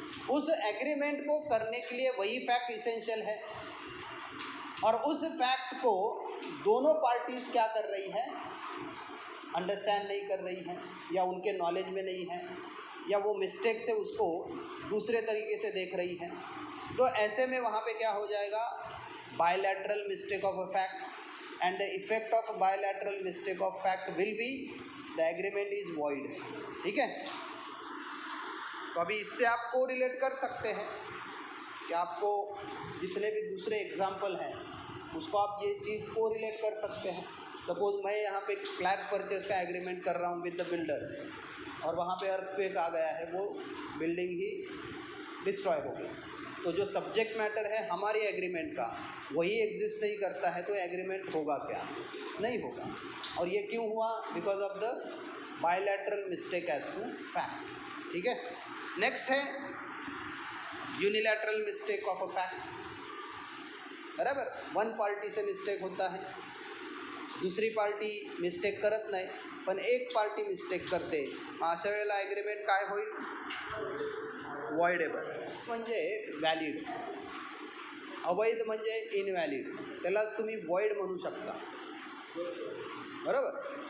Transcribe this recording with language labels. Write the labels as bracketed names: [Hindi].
[Hindi] उस एग्रीमेंट को करने के लिए वही फैक्ट इसेंशियल है, और उस फैक्ट को दोनों पार्टीज क्या कर रही है? अंडरस्टैंड नहीं कर रही हैं, या उनके नॉलेज में नहीं है, या वो मिस्टेक से उसको दूसरे तरीके से देख रही हैं. तो ऐसे में वहाँ पे क्या हो जाएगा? [English] Bilateral mistake of a fact, and the effect of bilateral mistake of fact will be the agreement is void. [Hindi] ठीक है? तो अभी इससे आप को रिलेट कर सकते हैं कि आपको जितने भी दूसरे एग्जाम्पल हैं उसको आप ये चीज़ को रिलेट कर सकते हैं. सपोज मैं यहाँ पे फ्लैट परचेस का एग्रीमेंट कर रहा हूँ [English] with the builder, [Hindi] और वहाँ पे अर्थक्वेक आ गया है, वो बिल्डिंग ही डिस्ट्रॉय हो गई. तो जो सब्जेक्ट मैटर है हमारी एग्रीमेंट का वही एग्जिस्ट नहीं करता है, तो एग्रीमेंट होगा क्या? नहीं होगा. और ये क्यों हुआ? [English] Because of the bilateral mistake as to fact. [Hindi] ठीक है? [English] Next है unilateral mistake of a fact. [Marathi] बराबर, वन पार्टी से मिस्टेक होता है, दुसरी पार्टी मिस्टेक करत नाही, पण एक पार्टी मिस्टेक करते. अशा वेळेला ॲग्रीमेंट काय होईल? वॉइडेबल म्हणजे व्हॅलिड, अवैध म्हणजे इनव्हॅलिड, त्यालाच तुम्ही वॉइड म्हणू शकता. बरोबर?